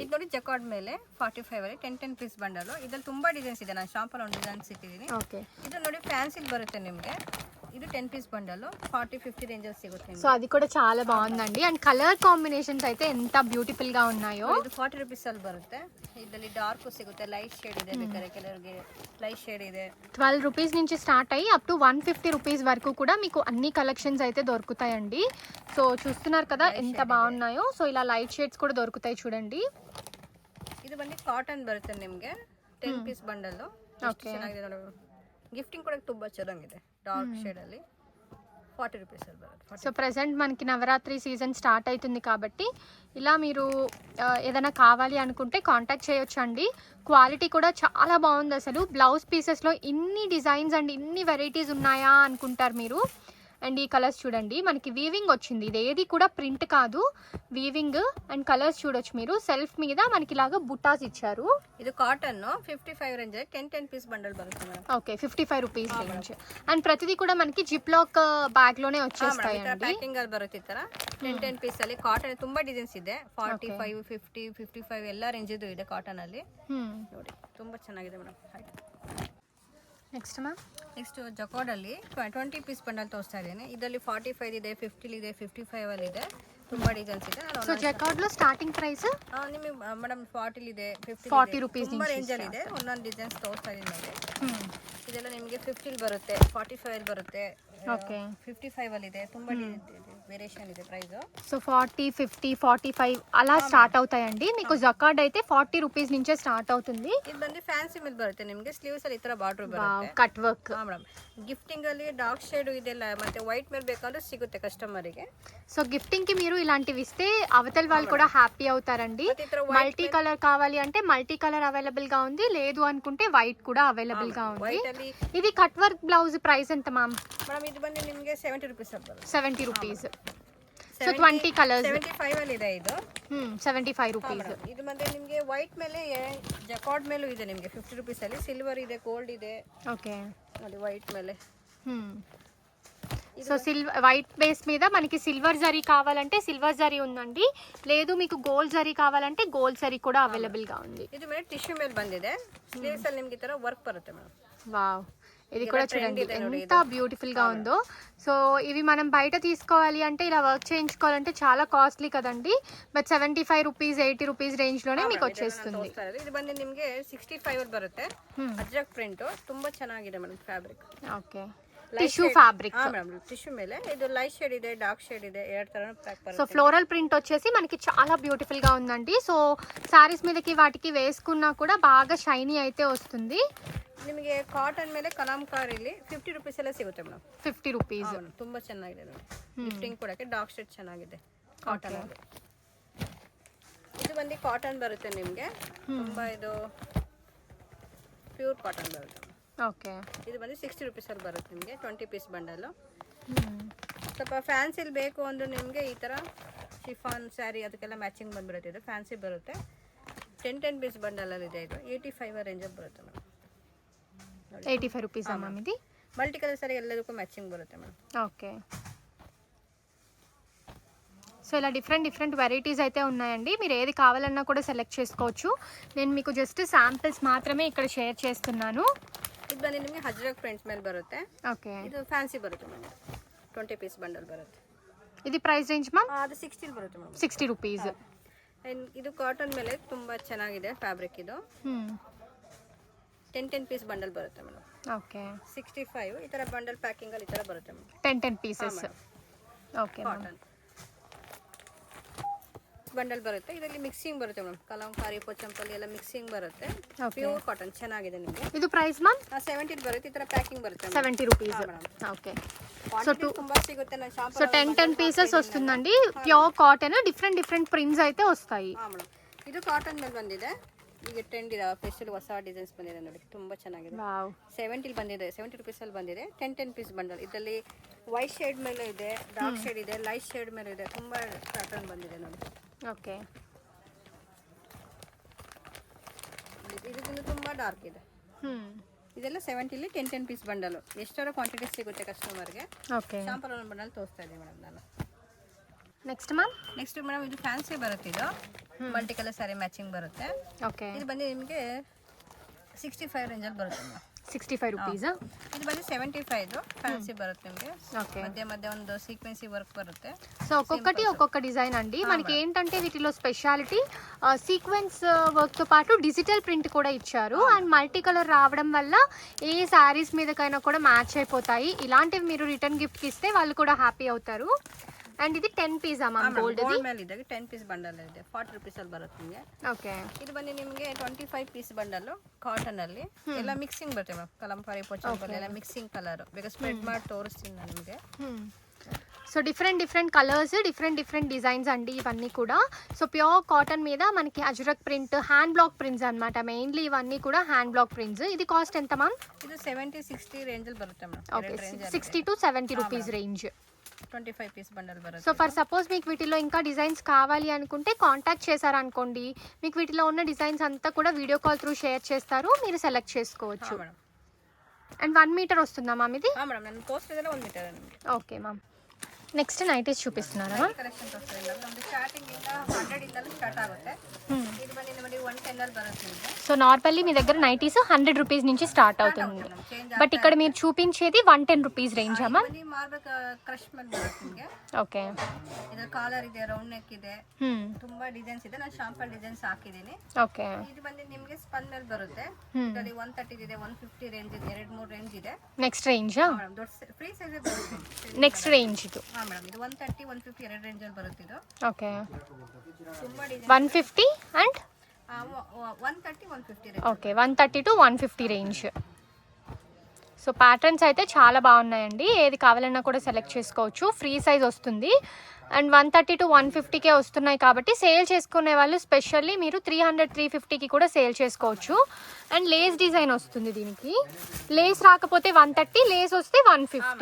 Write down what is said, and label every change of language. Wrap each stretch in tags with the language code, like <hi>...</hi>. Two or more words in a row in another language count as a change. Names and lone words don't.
<kn>ಇದು ನೋಡಿ ಜಕಾರ್ಡ್ ಮೇಲೆ 45 ಅಲ್ಲಿ 10</kn> <en>piece bundle.</en> <kn>ಇದ್ರಲ್ಲಿ ತುಂಬಾ ಡಿಸೈನ್ಸ್ ಇದೆ. ನಾನು ಶಾಂಪಲ್ ಒಂದು ಡಿಸೈನ್ಸ್ ಇಟ್ಟಿದ್ದೀನಿ.</kn> <te>ఓకే</te> <kn>ಇದು ನೋಡಿ ಫ್ಯಾನ್ಸಿ ಬರುತ್ತೆ ನಿಮಗೆ. ಇದು 10</kn> <en>piece bundle</en> <kn>40-50 ರೇಂಜಲ್ಲಿ ಸಿಗುತ್ತೆ.</kn> <te>సో అది కూడా చాలా బాగుందండి. అండ్</te> <en>colour combinations</en> <te>అయితే ఎంత బ్యూటిఫుల్ గా ఉన్నాయో.</te> <kn>ಇದು 40 ರುಪೀಸ್ ಅಲ್ಲಿ ಬರುತ್ತೆ. ಇದರಲ್ಲಿ ಡಾರ್ಕ್ ಸಿಗುತ್ತೆ,</kn> <en>light shade</en> <kn>ಇದೆ, ಬೇಕಾದ್ರೆ ಕೆಲವರಿಗೆ</kn> <en>light shade</en> <kn>ಇದೆ.</kn> <te>12 రూపీస్ నుంచి స్టార్ట్ అయ్యి</te> <en>up to</en> <te>150 రూపీస్ వరకు కూడా మీకు అన్ని కలెక్షన్స్ అయితే దొరుకుతాయండి. సో చూస్తున్నారు కదా ఎంత బాగున్నాయో. సో ఇలా</te> <en>light shades</en> <te>కూడా దొరుకుతాయి చూడండి.</te> <kn>ಇದು ಬಂದು ಕಾಟನ್ ಬರುತ್ತೆ ನಿಮಗೆ. 10</kn> <en>piece bundle.</en> <kn>ಓಕೆ ಗಿಫ್ಟಿಂಗ್ ಕೂಡ ತುಂಬಾ ಚೆನ್ನಾಗಿದೆ.</kn> <en>dark shade</en> <kn>ಅಲ್ಲಿ 40 ರುಪೀಸ್ ಅಲ್ಲಿ ಬರುತ್ತೆ.</kn> <te>సో ప్రెసెంట్ మనకి నవరాత్రి</te> <en>season start</en> <te>అవుతుంది కాబట్టి ఇలా మీరు ఏదైనా కావాలి అనుకుంటే కాంటాక్ట్ చేయొచ్చు అండి. క్వాలిటీ కూడా చాలా బాగుంది. అసలు బ్లౌజ్ పీసెస్లో ఇన్ని డిజైన్స్ అండ్ ఇన్ని వెరైటీస్ ఉన్నాయా అనుకుంటారు మీరు. అండ్ ఈ కలర్స్ చూడండి, మనకి వీవింగ్ వచ్చింది. ఇది ఏది కూడా ప్రింట్ కాదు, వీవింగ్.</te> <en>and colours</en> <te>చూడొచ్చు మీరు. సెల్ఫ్ మీద మనకి ఇలాగా బుటాస్ ఇచ్చారు.</te> <kn>ಇದು ಕಾಟನ್ 55 ರೇಂಜ್ 10</kn> <en>piece bundle</en> <kn>ಬರುತ್ತೆ ಮೇಡಮ್.</kn> <en>okay 55 rupees range.</en> <te>అండ్ ప్రతిదీ కూడా మనకి</te> <en>zip lock bag</en> <te>లోనే వచ్చేస్తాయండి.</te> <kn>ಪ್ಯಾಕಿಂಗ್ ಅಲ್ಲಿ ಬರುತ್ತೆ ಈ ತರ 10 ಪೀಸ್ ಅಲ್ಲಿ. ಕಾಟನ್ ತುಂಬಾ ಡಿಸೈನ್ಸ್ ಇದೆ. 45 50 55 ಎಲ್ಲ ರೇಂಜ್ ಇದು ಇದೆ ಕಾಟನ್ ಅಲ್ಲಿ. ನೋಡಿ ತುಂಬಾ ಚೆನ್ನಾಗಿದೆ ಮೇಡಮ್.</kn> <en>next ma'am</en> <kn>ನೆಕ್ಸ್ಟ್ ಜಕಾರ್ಡ್ ಅಲ್ಲಿ 20</kn> <en>piece bundle</en> <kn>ತೋರಿಸ್ತಾ ಇದ್ದೀನಿ. ಇದರಲ್ಲಿ 45 ಇದೆ, 50 ಇದೆ, 55 ಅಲ್ಲಿ ಇದೆ. ತುಂಬಾ ಡಿಸೈನ್ಸ್ ಇದೆ.</kn> <te>సో జకార్డ్ లో</te> <en>starting price</en> <kn>ನಿಮಗೆ ಮೇಡಮ್ 40 ಇದೆ, 40 ರೂಪೀಸ್ ತುಂಬಾ ರೇಂಜ್ ಅಲ್ಲಿ ಇದೆ. ಒಂದೊಂದು ಡಿಸೈನ್ಸ್ ತೋರಿಸ್ತಾ ಇದ್ದೀನಿ ನೋಡಿ. ಇದೆಲ್ಲ ನಿಮಗೆ 50 ಬರುತ್ತೆ, 45 ಅಲ್ಲಿ ಬರುತ್ತೆ, ಓಕೆ 55 ಅಲ್ಲಿ ಇದೆ. ತುಂಬಾ ವೇರಿಯೇಷನ್ ಇದೆ ಪ್ರೈಸ್.</kn> <te>సో 40 50 45 అలా స్టార్ట్ అవుతాయండి. మీకు జకార్డ్ అయితే 40 రూపీస్ నుంచే స్టార్ట్ అవుతుంది.</te> <kn>ಇದು ಬಂದು ಫ್ಯಾನ್ಸಿ ಮೇಲೆ ಬರುತ್ತೆ ನಿಮಗೆ. ಸ್ಲೀವ್ಸ್ ಅಲ್ಲಿ ಈ ತರ ಬಾರ್ಡರ್ ಬರುತ್ತೆ.</kn> <en>cut work.</en> <kn>ಮೇಡಮ್ ಗಿಫ್ಟಿಂಗ್ ಅಲ್ಲಿ</kn> <en>dark shade</en> <kn>ಇದೆಲ್ಲ ಮತ್ತೆ ವೈಟ್ ಮೇಲೆ ಬೇಕಾದ್ರೂ ಸಿಗುತ್ತೆ ಕಸ್ಟಮರಿಗೆ.</kn> <te>సో గిఫ్టింగ్ కి మీరు ఇలాంటివి ఇస్తే అవతల వాళ్ళు కూడా హ్యాపీ అవుతారండి.</te> <en>multi colour</en> <te>కావాలి అంటే</te> <en>multi colour</en> <te>అవైలబుల్ గా ఉంది, లేదు అనుకుంటే వైట్ కూడా అవైలబుల్ గా ఉంది. ఇది</te> <en>cut work blouse price</en> <te>ఎంత మ్యామ్?</te> <kn>ಮೇಡಮ್ ಇದು ಬಂದು ನಿಮಗೆ 70 ರುಪೀಸ್ ಬರುತ್ತೆ.</kn> <en>70 rupees. So 20 colours</en> <kn>75 ಅಲ್ಲಿ ಇದೆ. ಇದು</kn> <te>75 రూపీస్.</te> <kn>ಇದು ಬಂದು ನಿಮಗೆ ವೈಟ್ ಮೇಲೆ ಜಕಾರ್ಡ್ ಮೇಲೂ ಇದೆ ನಿಮಗೆ 50 ರುಪೀಸ್ ಅಲ್ಲಿ. ಸಿಲ್ವರ್ ಇದೆ, ಗೋಲ್ಡ್ ಇದೆ.</kn> <te>ఓకే</te> <kn>ನೋಡಿ ವೈಟ್ ಮೇಲೆ.</kn> <te>సో</te> <en>white base</en> <te>మీద మనకి సిల్వర్ జరీ కావాలంటే సిల్వర్ జరీ ఉందండి, లేదు మీకు గోల్డ్ జరీ కావాలంటే గోల్డ్ జరీ కూడా అవైలబుల్ గా ఉంది.</te> <kn>ಇದು ಮೇಲೆ ಟಿಶ್ಯೂ ಮೇಲೆ ಬಂದಿದೆ. ಸ್ಲೀವ್ಸ್ ಅಲ್ಲಿ ನಿಮಗೆ ಈ ತರ ವರ್ಕ್ ಬರುತ್ತೆ ಮೇಡಮ್.</kn> <te>వావ్, ఇది కూడా చూడండి ఎంత బ్యూటిఫుల్ గా ఉందో. సో ఇవి మనం బయట తీసుకోవాలి అంటే ఇలా వర్క్ చేయించుకోవాలంటే చాలా కాస్ట్లీ కదండి. బట్ 75 రూపీస్ 80</te> <en>rupees range</en> <te>లోనే మీకు వచ్చేస్తుంది.</te> <kn>ಇದು ಬಂದು ನಿಮಗೆ 65 ಅಲ್ಲಿ ಬರುತ್ತೆ. ಅಜ್ರಕ್ ಪ್ರಿಂಟ್ ತುಂಬಾ ಚೆನ್ನಾಗಿದೆ ಮೇಡಮ್ ಫ್ಯಾಬ್ರಿಕ್.</kn> <en>okay tissue fabric.</en> <kn>ಮೇಡಮ್ ಟಿಶ್ಯೂ ಮೇಲೆ ಇದು</kn> <en>light shade</en> <kn>ಇದೆ,</kn> <en>dark shade</en> <kn>ಇದೆ, ಎರಡು ತರ ಪ್ಯಾಕ್ ಬರುತ್ತೆ.</kn> <te>సో</te> <en>floral print</en> <te>వచ్చేసి మనకి చాలా బ్యూటిఫుల్ గా ఉందండి.</te> <en>so sarees</en> <te>మీదకి వాటికి వేసుకున్నా కూడా బాగా షైనీ అయితే వస్తుంది.</te> <kn>ನಿಮಗೆ ಕಾಟನ್ ಮೇಲೆ ಕಲಾಂಕಾರಿಲಿ 50 ರುಪೀಸ್ ಎಲ್ಲ ಸಿಗುತ್ತೆ ಮೇಡಮ್. 50 ರೂಪೀಸ್. ತುಂಬಾ ಚೆನ್ನಾಗಿದೆ ನೋಡಿ. ಗಿಫ್ಟಿಂಗ್ ಕೊಡಕ್ಕೆ</kn> <en>dark shade</en> <kn>ಚೆನ್ನಾಗಿದೆ ಕಾಟನ್ ಅಲ್ಲಿ. ಇದು ಬಂದು ಕಾಟನ್ ಬರುತ್ತೆ ನಿಮಗೆ. ತುಂಬಾ ಇದು</kn> <en>pure cotton</en> <kn>ಬರುತ್ತೆ. ಓಕೆ ಇದು ಬಂದು 60 ರುಪೀಸ್ ಅಲ್ಲಿ ಬರುತ್ತೆ ನಿಮಗೆ. 20</kn> <en>piece bundle.</en> <kn>ಸ್ವಲ್ಪ ಫ್ಯಾನ್ಸಿಲ್ ಬೇಕು ಅಂದ್ರೆ ನಿಮಗೆ ಈ ತರ</kn> <en>chiffon saree</en> <kn>ಅದಕ್ಕೆಲ್ಲ ಮ್ಯಾಚಿಂಗ್ ಬಂದ್ಬಿಡುತ್ತೆ. ಇದು ಫ್ಯಾನ್ಸಿ ಬರುತ್ತೆ. 10 ಪೀಸ್ ಬಂಡಲಲ್ಲಿ ಇದೆ. ಇದು 85 ರೇಂಜಲ್ಲಿ ಬರುತ್ತೆ ಮೇಡಮ್. 85 ರೂಪೀಸಾ ಮ್ಯಾಮ್ ಇದು?</kn> <en>multi colour saree</en> <kn>ಎಲ್ಲದಕ್ಕೂ ಮ್ಯಾಚಿಂಗ್ ಬರುತ್ತೆ ಮೇಡಮ್.</kn> <te>ఓకే. సో ఇలా</te> <en>different varieties</en> <te>అయితే ఉన్నాయండి. మీరు ఏది కావాలన్నా కూడా సెలెక్ట్ చేసుకోవచ్చు. నేను మీకు</te> <en>just samples</en> <te>మాత్రమే ఇక్కడ షేర్ చేస్తున్నాను.</te> <kn>ಇದು ಬಂದು ನಿಮಗೆ ಹಜ್ರಕ್ ಪ್ರಿಂಟ್ಸ್ ಮೇಲೆ ಬರುತ್ತೆ.</kn> <te>ఓకే.</te> <kn>ಇದು ಫ್ಯಾನ್ಸಿ ಬರುತ್ತೆ ಮೇಡಮ್. 20</kn> <en>piece bundle</en> <kn>ಬರುತ್ತೆ.</kn> <en>ఇది price range ma'am?</en> <kn>ಅದು 16 ಬರುತ್ತೆ ಮೇಡಮ್. 60 ರೂಪೀಸ್. ಇದು ಕಾಟನ್ ಮೇಲೆ ತುಂಬಾ ಚೆನ್ನಾಗಿದೆ ಫ್ಯಾಬ್ರಿಕ್ ಇದು. 10</kn> <en>piece bundle</en> <kn>ಬರುತ್ತೆ ಮೇಡಮ್. ಓಕೆ. 65 ಈ ತರ</kn> <en>bundle packing</en> <kn>ಅಲ್ಲಿ ಈ ತರ ಬರುತ್ತೆ ಮೇಡಮ್. 10 ಪೀಸಸ್. ಓಕೆ.</kn> <en>cotton bundle</en> <kn>ಬರುತ್ತೆ. ಇದರಲ್ಲಿ ಮಿಕ್ಸಿಂಗ್ ಬರುತ್ತೆ ಮೇಡಮ್. ಕಲಂಕಾರಿ ಪೋಚಂಪಲ್ಲಿ ಎಲ್ಲ ಮಿಕ್ಸಿಂಗ್ ಬರುತ್ತೆ.</kn> <en>pure cotton</en> <kn>ಚೆನ್ನಾಗಿದೆ ನಿಮಗೆ. ಇದು</kn> <en>price ma'am?</en> <kn>70 ಬರುತ್ತೆ. ಈ ತರ ಪ್ಯಾಕಿಂಗ್ ಬರುತ್ತೆ 70 ರೂಪೀಸ್. ಓಕೆ. ಸೊ ತುಂಬಾ ಸಿಗುತ್ತೆ. ನಾನು ಶಾಪ್</kn> <te>సో 10 పీసెస్ వస్తుందండి.</te> <en>pure cotton, different prints</en> <te>అయితే వస్తాయి.</te> <kn>ಮೇಡಮ್ ಇದು ಕಾಟನ್ ಮೇಲೆ ಬಂದಿದೆ. ಈಗ ಟ್ರೆಂಡ್ ಇದೆ, ಸ್ಪೆಷಲ್ ಹೊಸ ಡಿಸೈನ್ಸ್ ಬಂದಿದೆ ನೋಡಿ, ತುಂಬಾ ಚೆನ್ನಾಗಿದೆ. ವಾವ್. 70 ಬಂದಿದೆ. 70 ರೂಪೀಸ್ ಅಲ್ಲಿ ಬಂದಿದೆ. 10</kn> <en>piece bundle.</en> <kn>ಇದರಲ್ಲಿ</kn> <en>white shade</en> <kn>ಮೇಲೆ ಇದೆ,</kn> <en>dark shade</en> <kn>ಇದೆ,</kn> <en>light shade</en> <kn>ಮೇಲೆ ಇದೆ. ತುಂಬಾ ಪ್ಯಾಟರ್ನ್ ಬಂದಿದೆ ನೋಡಿ. ಓಕೆ. ಇದು ತುಂಬಾ ಡಾರ್ಕ್ ಇದೆ. ಇದೆಲ್ಲ 70ಲಿ 10</kn> <en>piece bundle.</en> <kn>ಎಷ್ಟರ ಕ್ವಾಂಟಿಟಿ ಸಿಗುತ್ತೆ ಕಸ್ಟಮರ್ಗೆ. ಓಕೆ. ಶಾಂಪಲ್ ಒಂದು ಬಂಡಲ್ ತೋರಿಸ್ತಾ ಇದ್ದೀನಿ ಮೇಡಮ್ ನಾನು.</kn> <en>next ma'am? next madam</en> <kn>ಇದು ಫ್ಯಾನ್ಸಿ ಬರುತ್ತೆ. ಇದು</kn> <en>multi colour saree matching</en> <kn>ಬರುತ್ತೆ. ಓಕೆ. ಇದು ಬಂದು ನಿಮಗೆ 65 ರೇಂಜಲ್ಲಿ ಬರುತ್ತೆ ಮೇಡಮ್. 65 ರೂಪೀಸ್. ಇದು ಬಂದು 75 ಫ್ಯಾನ್ಸಿ ಬರುತ್ತೆ ನಿಮಗೆ.</kn> <te>ఓకే.</te> <kn>మధ్య ಒಂದು</kn> <en>sequency work</en> <kn>బರುತ್ತೆ.</kn> <te>సో ఒక్కొక్కటి ఒక్కొక్క డిజైన్ అండి. మనకి ఏంటంటే వీటిలో</te> <en>speciality sequence work</en> <te>తో పాటు</te> <en>digital print</en> <te>కూడా ఇచ్చారు. అండ్</te> <en>multi colour</en> <te>రావడం వల్ల ఏ సారీస్ మీదకైనా కూడా మ్యాచ్ అయిపోతాయి. ఇలాంటివి మీరు</te> <en>return gift</en> <te>కి ఇస్తే వాళ్ళు కూడా హ్యాపీ అవుతారు. అండ్ ఇది 10</te> <en>piece ma'am gold</en> <te>ఇది?</te> <kn>ಮೇಲೆ ಇದೆ 10</kn> <en>piece bundle</en> <kn>ಇದೆ. 40 ರೂಪೀಸ್ ಅಲ್ಲಿ ಬರುತ್ತೆ ನಿಮಗೆ. ಓಕೆ. ಇದು ಬಂದು ನಿಮಗೆ 25</kn> <en>piece bundle cotton</en> <kn>ಅಲ್ಲಿ ಎಲ್ಲ ಮಿಕ್ಸಿಂಗ್ ಬರುತ್ತೆ ಮ್ಯಾಮ್. ಕಲಂಕಾರಿ ಪೋಚಂಪಲ್ಲಿ ಎಲ್ಲ</kn> <en>mixing colour.</en> <kn>ಬೇಗ ಸ್ಪ್ರೆಡ್ ಮಾಡಿ ತೋರಿಸ್ತೀನಿ ನಾನು ನಿಮಗೆ.</kn> <te>సో</te> <en>different colours, different designs</en> <te>అండి ఇవన్నీ కూడా. సో</te> <en>pure cotton</en> <te>మీద మనకి అజ్రక్ ప్రింట్,</te> <en>hand block prints</en> <te>అన్నమాట. మెయిన్లీ ఇవన్నీ కూడా</te> <en>hand block prints.</en> <te>ఇది కాస్ట్ ఎంత మ్యామ్?</te> <kn>ಇದು 70-60 ರೇಂಜ್ ಅಲ್ಲಿ ಬರುತ್ತೆ ಮ್ಯಾಮ್.</kn> <en>okay. 60 to 70 rupees range.</en> <kn>25</kn> <en>piece bundle</en> <kn>బರುತ್ತೆ.</kn> <en>so for suppose</en> <te>మీకు వీటిలో ఇంకా డిజైన్స్ కావాలి అనుకుంటే కాంటాక్ట్ చేశారనుకోండి, మీకు వీటిలో ఉన్న డిజైన్స్ అంతా కూడా</te> <en>video call through</en> <te>షేర్ చేస్తారు, మీరు సెలెక్ట్ చేసుకోవచ్చు. అండ్ 1 మీటర్ వస్తుందా మ్యామ్ ఇది? మేడం నేను పోస్ట్ ಇದೆಲ್ಲ 1 మీటర్ ನಿಮಗೆ.</te> <en>okay ma'am. next nighties</en> <te>చూపిస్తున్నారా మ్యామ్? కలెక్షన్స్ వస్తాయి మేడం.</te> <kn>ನಮ್ಮದು ಸ್ಟಾರ್ಟಿಂಗ್ ಇಂದ 100 ಇಂದಲೂ ಸ್ಟಾರ್ಟ್ ಆಗುತ್ತೆ. ಇದು ಬಂದು ನಿಮಗೆ 110 ಅಲ್ಲಿ ಬರುತ್ತೆ ನಿಮಗೆ.</kn> <te>సో నార్మల్లీ మీ దగ్గర నైటీస్ 100 రూపీస్ నుంచి స్టార్ట్ అవుతుంది. బట్ ఇక్కడ మీరు చూపించేది 110</te> <en>rupees range ma'am?</en> <kn>ఇది మార్బల్ ಕ್ರಶ್ ಮೇಲೆ ಬರುತ್ತೆ ನಿಮಗೆ.</kn> <te>ఓకే.</te> <kn>ಇದರ ಕಾಲರ್ ಇದೆ,</kn> <en>round neck</en> <kn>ಇದೆ, ತುಂಬಾ ಡಿಸೈನ್ಸ್ ಇದೆ. ನಾನು</kn> <en>sample designs</en> <kn>ಹಾಕಿದ್ದೀನಿ. ಓಕೆ. ಇದು ಬಂದು ನಿಮಗೆ ಸ್ಪನ್ ಮೇಲೆ ಬರುತ್ತೆ. ಇದರಲ್ಲಿ 130 ಇದೆ, 150 ರೇಂಜ್ ಇದೆ, 2-3 ರೇಂಜ್ ಇದೆ.</kn> <en>next range?</en> <kn>ಮೇಡಂ ದೊಡ್ಡ</kn> <en>free size</en> <kn>ಬರುತ್ತೆ.</kn> <en>next range ಇದು?</en> <kn>ಹಾ ಮೇಡಂ ಇದು 130 150 ಎರಡು ರೇಂಜ್ ಅಲ್ಲಿ ಬರುತ್ತೆ ಇದು.</kn> <te>ఓకే.</te> <kn>ತುಂಬಾ ಡಿಸೈನ್</kn> <te>150 అండ్</te> <kn>130 150 ರೇಂಜ್.</kn> <en>okay. 130 to 150 range.</en> <te>సో ప్యాటర్న్స్ అయితే చాలా బాగున్నాయండి. ఏది కావాలన్నా కూడా సెలెక్ట్ చేసుకోవచ్చు.</te> <en>free size</en> <te>వస్తుంది. అండ్ 130 to 150కే వస్తున్నాయి కాబట్టి సేల్ చేసుకునే వాళ్ళు స్పెషల్లీ మీరు 300-350కి కూడా సేల్ చేసుకోవచ్చు. అండ్</te> <en>lace design</en> <te>వస్తుంది దీనికి. లేస్ రాకపోతే 130, లేస్ వస్తే 150.</te>